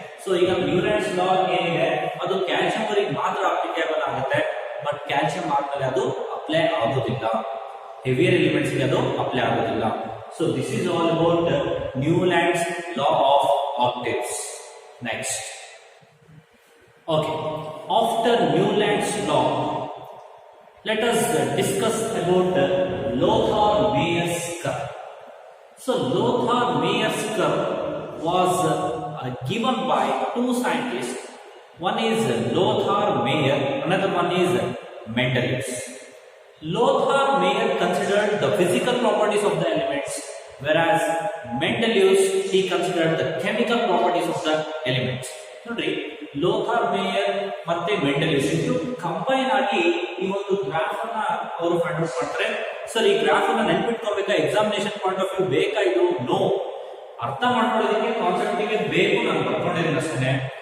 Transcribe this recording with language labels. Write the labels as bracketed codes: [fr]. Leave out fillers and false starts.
[kn] So ಈಗ Newlands ಲಾ ಏನಿದೆ ಅದು ಕ್ಯಾಲ್ಸಿಯಂ ವರೆಗೆ ಮಾತ್ರ ಅಪ್ಲಿಕೇಬಲ್ ಆಗುತ್ತೆ. ಬಟ್ ಕ್ಯಾಲ್ಸಿಯಂ ಆದ್ಮೇಲೆ ಅದು ಅಪ್ಲೈ ಆಗೋದಿಲ್ಲ. ಹೆವಿಯರ್ ಎಲಿಮೆಂಟ್ಸ್ ಗೆ ಅದು ಅಪ್ಲೈ ಆಗೋದಿಲ್ಲ. [en] So this is all about Newlands law of octaves. Next, okay, after Newland's law, let us discuss about Lothar Mayer's curve. So Lothar Mayer's curve was given by two scientists. One is Lothar Mayer, another one is Mendeleev. Lothar Mayer considered the physical properties of the elements, whereas Mendeleev he considered the chemical properties of the elements. [kn] ನೋಡ್ರಿ, ಲೋಥಾರ್ mayor ಮತ್ತೆ Mendeleev ಇವರು combine ಆಗಿ ಈ ಒಂದು graph ಅನ್ನ ಅವರು find out ಮಾಡ್ತಾರೆ. Sir, ಈ ಗ್ರಾಫ್ ಅನ್ನ ನೆನ್ಪಿಟ್ಕೊಳ್ಬೇಕಾ? [en] examination point of view [kn] ಬೇಕಾ ಇದು? ನೋ. ಅರ್ಥ ಮಾಡ್ಕೊಳ್ಳೋದಕ್ಕೆ ಕಾನ್ಸೆಪ್ಟಿಗೆ ಬೇಕು, ನಾನು ಬರ್ಕೊಂಡಿದ್ದೀನಿ ಅಷ್ಟೇ.